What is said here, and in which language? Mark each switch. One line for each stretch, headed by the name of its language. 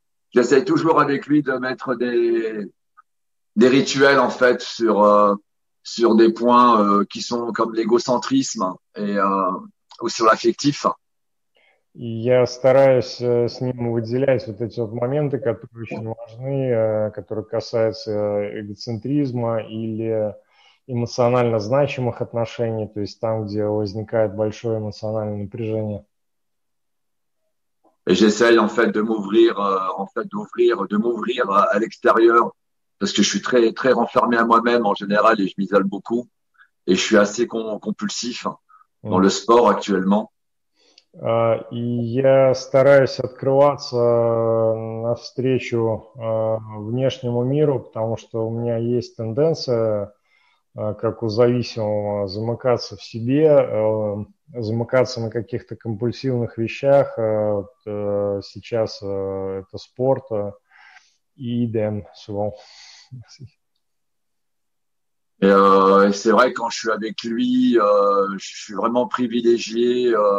French: J'essaie toujours avec lui de mettre des rituels en fait sur des points qui sont comme l'égocentrisme ou sur l'affectif.
Russian: И я стараюсь с ним выделять вот эти вот моменты, которые очень важны, которые касаются эгоцентризма или эмоционально значимых отношений, то есть там, где возникает большое эмоциональное напряжение.
French: Et j'essaye en fait de m'ouvrir à l'extérieur parce que je suis très très renfermé à moi-même en général et je m'isole beaucoup et je suis assez compulsif dans le sport actuellement.
Russian: И я стараюсь открываться навстречу внешнему миру, потому что у меня есть тенденция, как у зависимого, замыкаться в себе, замыкаться на каких-то компульсивных вещах. Сейчас это спорт и
French: idem souvent. Et c'est vrai, quand je suis avec lui, je suis vraiment privilégié.